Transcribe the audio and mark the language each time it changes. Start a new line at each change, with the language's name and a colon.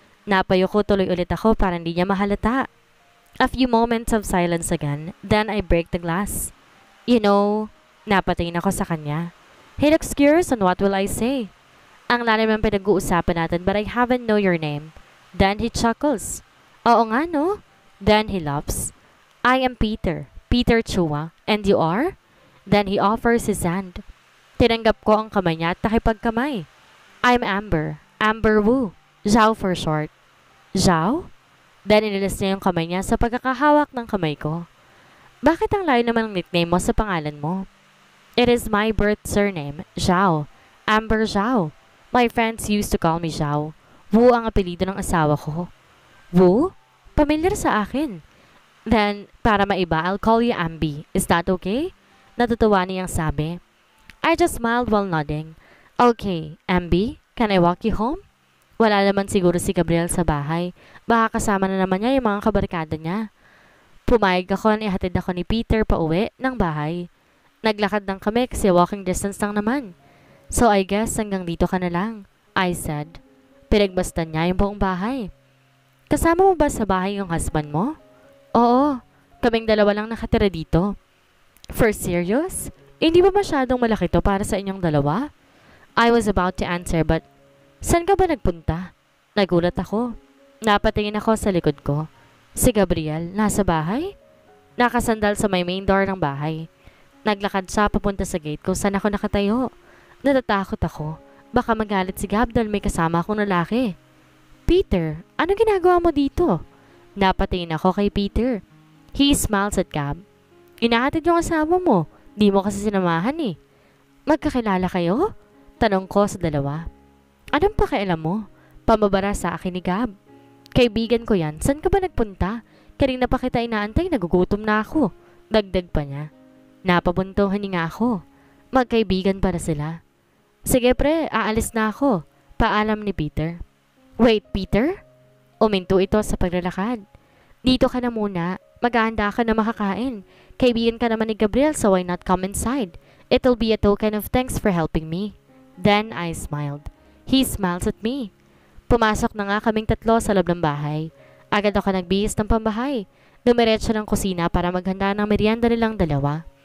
Filipino: Napayo ko tuloy ulit ako para hindi niya mahalata.
English: A few moments of silence again, then I break the glass. You know,
Filipino: napatingin ako sa kanya.
English: He looks curious on what will I say.
Filipino: Ang lalim ng pinag-uusapan natin
English: but I haven't know your name. Then he chuckles.
Filipino: Oo nga no?
English: Then he laughs. I am Peter. Peter Chua. And you are? Then he offers his hand.
Filipino: Tinanggap ko ang kamay niya at nakipagkamay.
English: I'm Amber. Amber Wu. Zhao for short. Zhao?
Filipino: Then inilis niya yung kamay niya sa pagkakahawak ng kamay ko. Bakit ang layo naman ng nickname mo sa pangalan mo?
English: It is my birth surname, Zhao. Amber Zhao. My friends used to call me Zhao.
Filipino: Wu ang apelido ng asawa ko.
English: Wu?
Filipino: Pamilyar sa akin.
English: Then,
Filipino: para maiba,
English: I'll call you Ambi. Is that okay?
Filipino: Natutuwa niyang sabi.
English: I just smiled while nodding. Okay, Ambi, can I walk you home?
Filipino: Wala naman siguro si Gabriel sa bahay. Baka kasama na naman niya yung mga kabarkada niya. Pumayag ako na ihatid ako ni Peter pa uwi ng bahay. Naglakad lang kami kasi walking distance lang naman.
English: So I guess
Filipino: hanggang dito ka na lang,
English: I said.
Filipino: Pinagbastan niya yung buong bahay. Kasama mo ba sa bahay yung husband mo? Oo, kaming dalawa lang nakatira dito.
English: For serious?
Filipino: Hindi ba masyadong malaki to para sa inyong dalawa?
English: I was about to answer but,
Filipino: saan ka ba nagpunta? Nagulat ako. Napatingin ako sa likod ko. Si Gabriel, nasa bahay? Nakasandal sa may main door ng bahay. Naglakad siya papunta sa gate kung saan ako nakatayo. Natatakot ako. Baka magalit si Gab dahil may kasama akong lalaki. Peter, ano ginagawa mo dito? Napatingin ako kay Peter.
English: He smiles at Gab.
Filipino: Inahatid yung asawa mo. Di mo kasi sinamahan eh. Magkakilala kayo? Tanong ko sa dalawa. Anong pakialam mo? Pamabara sa akin ni Gab. Kaibigan ko yan. Saan ka ba nagpunta? Kanina pa kita inaantay, nagugutom na ako. Dagdag pa niya. Napabuntong hininga ako. Magkaibigan para sila. Sige pre, aalis na ako. Paalam ni Peter.
English: Wait, Peter?
Filipino: Uminto ito sa paglalakad. Dito ka na muna. Maghahanda ka na makakain. Kaibigan ka naman ni Gabriel,
English: so why not come inside? It'll be a token of thanks for helping me. Then I smiled. He smiles at me.
Filipino: Pumasok na nga kaming tatlo sa loob ng bahay. Agad ako nagbihis ng pambahay. Dumiretso ng kusina para maghanda ng merienda nilang dalawa.